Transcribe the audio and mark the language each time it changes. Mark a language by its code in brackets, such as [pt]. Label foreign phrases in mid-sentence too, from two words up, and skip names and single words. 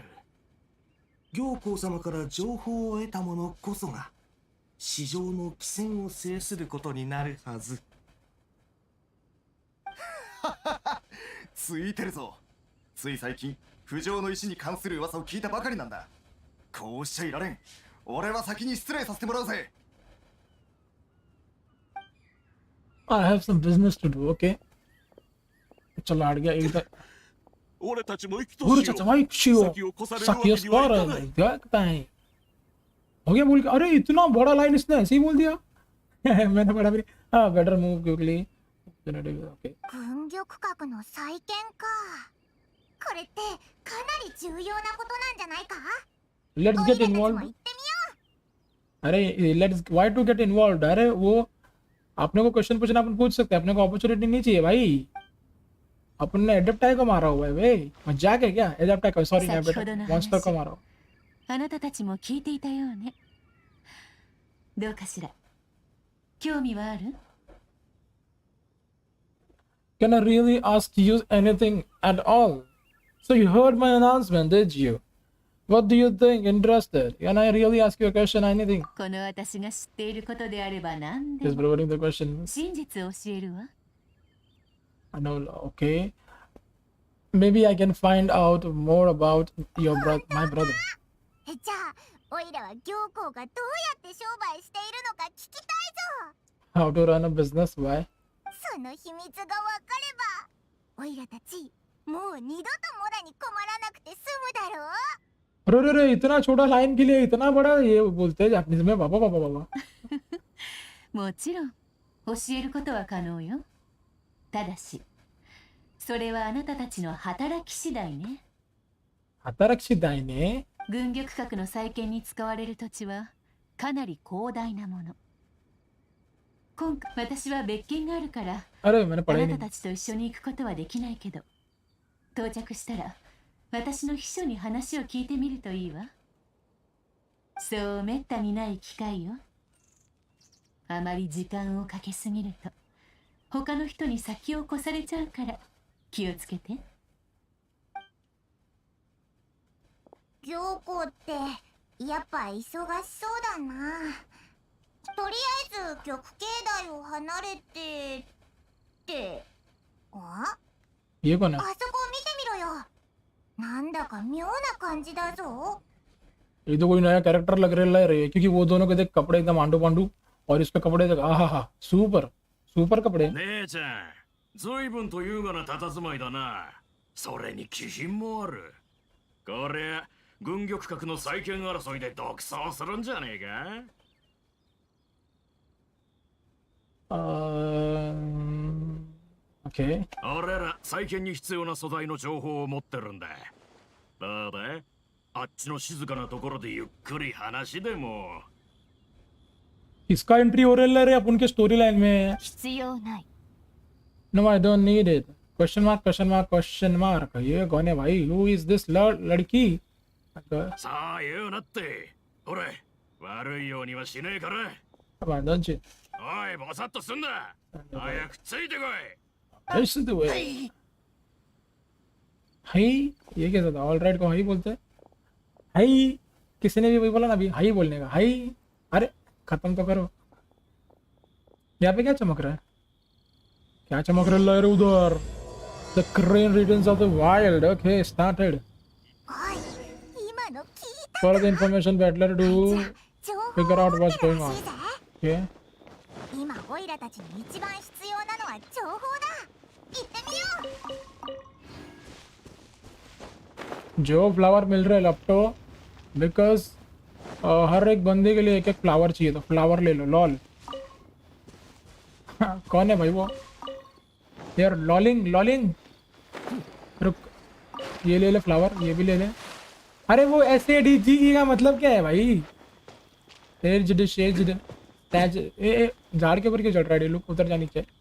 [ja] 行幸様から情報を得た者こそが市場の機戦を制することになるはず。ついてるぞ。つい最近浮上の石に関する噂を聞いたばかりなんだ。こうしちゃいられん。俺は先に失礼させてもらうぜ。 [en] I have some business to do. [hi] Okay. चलो आड़ गया इधर. [ja] 俺たちも行きと [hi] गुरु [ja] しよ [hi] चाचा [ja] う。 [hi] भाई शिव [ja] 先を越されるわけ सखियस にはい [hi] पर [ja] かない。 [hi] देखता है हो गया बोल के. अरे इतना बड़ा लाइन इसने ऐसे ही बोल दिया. मैंने बड़ा भी हाँ [en] better move quickly. ओके [ja] 軍玉閣の再建か。これってかなり重要なことなんじゃないか。 [en] let's [ja] おい [en] get [ja] らたちも [en] involved. [ja] 行ってみよ [en] अरे let's why to get involved. [hi] अरे वो अपने को क्वेश्चन पूछना अपन पूछ सकते हैं. अपने को अपॉर्चुनिटी नहीं चाहिए भाई. अपन ने [en] adept time [hi] को मारा हुआ है भाई. मजाक है क्या? [en] adept time sorry monster [hi] को मारा. [ja] あなたたちも聞いていたようね。どうかしら。興味はある？ [en] Can I really ask you anything at all? So you heard my announcement, did you? What do you think? Interested? Can I really ask you a question? Anything? [ja] この私が知っていることであれば何で [en] Just [ja] も [en] providing the question. [ja] 真実を教えるわ。 [en] I know. Okay. Maybe I can find out more about my brother. [ja] う。じゃあおいらは行幸がどうやって商売しているのか聞きたいぞ。 [en] How to run a business? Why? [ja] その秘密がわかればおいらたちもう二度とモラに困らなくて済むだろう。 [hi] अरे इतना छोटा लाइन के लिए इतना बड़ा ये बोलते हैं जापानीज में. बाबा बाबा बाबा. [ja] もちろん教えることは可能よ。ただしそれはあなたたちの働き次第ね。働き次第ね。軍玉閣の再建に使われる土地はかなり広大なもの。今回私は別件があるからあ [hi] अरे मैंने पढ़ा ही [ja] な [hi] नहीं. [ja] たたちと一緒に行くことはできないけど、到着したら私の秘書に話を聞いてみるといいわ。そうめったにない機会よ。あまり時間をかけすぎると他の人に先を越されちゃうから気をつけて。行幸ってやっぱ忙しそうだな。とりあえず玉境内を離れてってあ [hi] ये कौन है? [ja] あそこを見てみろよ。なんだか妙な感じだぞ。 [hi] ये तो कोई नया कैरेक्टर लग रहा है क्योंकि वो दोनों के देख कपड़े एकदम आंडू पांडू और इस पे कपड़े देख. आहा हा [en] super super [hi] कपड़े [ja] 姉ちゃん、随分と優雅な佇まいだな。それに気品もある。これ、軍玉閣の再建争いで独走するんじゃねえか。 [en] ओके [ja] 俺ら再建に必要な素材の情報を持ってるんだ。どうだ、あっちの静かなところでゆっくり話でも。 [hi] इसका एंट्री हो रहा है अपन के [en] story line [hi] में [ja] 必要ない。 [en] no I don't need it question mark question mark question mark [hi] ये कौन है भाई [en] who is this लड़की [ja] さあ言うなって。ほれ、悪いようにはしねえから。 अबंडन जी おい、ぼさっとすんな。早くついてこい。 [hi] ऐसे तो है हाई ये कैसा था [en] all right [hi] को हाई बोलते हैं हाई किसी ने भी वही बोला ना अभी हाई बोलने का हाई अरे खत्म तो करो यहाँ पे क्या चमक रहा है क्या चमक रहा है उधर [en] the crane returns of the wild okay started [ja] おい今の聞いた [en] follow the information battler to [ja] 情報 [en] figure out [ja] を [en] what's [ja] 集め [en] going [ja] て [en] on [ja] ほしいぜ [en] okay [ja] 今オイラたちに一番必要なのは情報だ行ってみよう [hi] जो फ्लावर मिल रहा है लपटो बिकॉज हर एक बंदे के लिए एक एक फ्लावर चाहिए तो फ्लावर ले लो लॉल कौन है भाई वो यार लॉलिंग लॉलिंग रुक ये ले ले फ्लावर ये भी ले ले अरे वो ऐसे डी जी का मतलब क्या है भाई एज्ड शेज्ड टैज ए झाड़ के ऊपर क्यों चढ़ रहा है लुक उधर जा नीचे